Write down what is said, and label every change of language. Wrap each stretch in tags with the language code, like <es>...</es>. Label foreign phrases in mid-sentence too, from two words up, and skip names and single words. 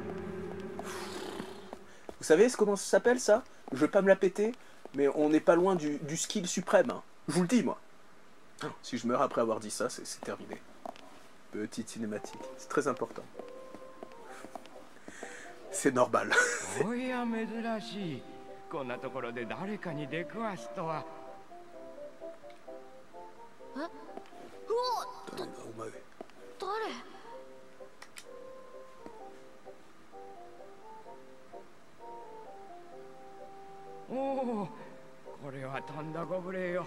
<fr>Vous savez comment ça s'appelle, ça? Je vais pas me la péter, mais on n'est pas loin du skill suprême. Hein. Je vous le dis, moi. Si je meurs après avoir dit ça, c'est terminé. Petite cinématique. C'est très important. C'est normal.</fr> <ja>おや珍しい。こんなところで誰かに出くわすとは。え、うお、お前。誰？おお、これはとんだご無礼よ。</ja>